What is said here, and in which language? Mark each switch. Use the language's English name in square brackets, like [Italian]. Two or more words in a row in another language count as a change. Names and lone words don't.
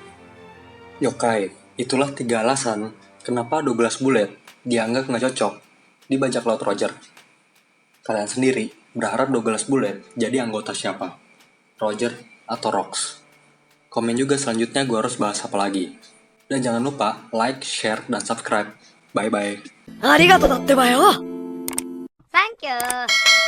[Indonesian] Yokai, itulah 3 alasan kenapa Douglas Bullet dianggap nggak cocok di bajak laut Roger. Kalian sendiri berharap Douglas Bullet jadi anggota siapa? Roger atau Rocks? Komen juga selanjutnya gue harus bahas apa lagi. Dan jangan lupa like, share, dan subscribe. Bye-bye. [Japanese] ありがとうだってばよ。 [English] Thank you.